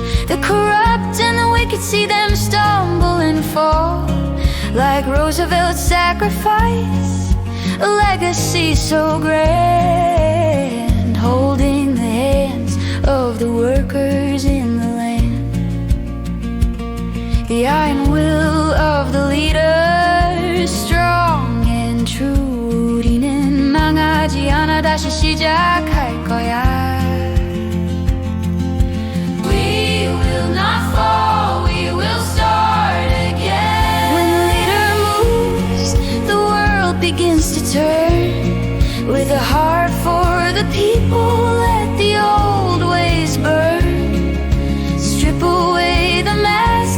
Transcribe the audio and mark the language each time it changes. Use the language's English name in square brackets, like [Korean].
[English] The corrupt and the wicked, see them stumble and fall, like Roosevelt's sacrifice, a legacy so grand, holding the hands of the workers in the land. The iron will of the leader, strong and true. [Korean] 우리는 망하지 않아, 다시 시작할 거야. [English] We will not fall, we will start again. When the leader moves, the world begins to turn. With a heart for the people, let the old ways burn. Strip away the mask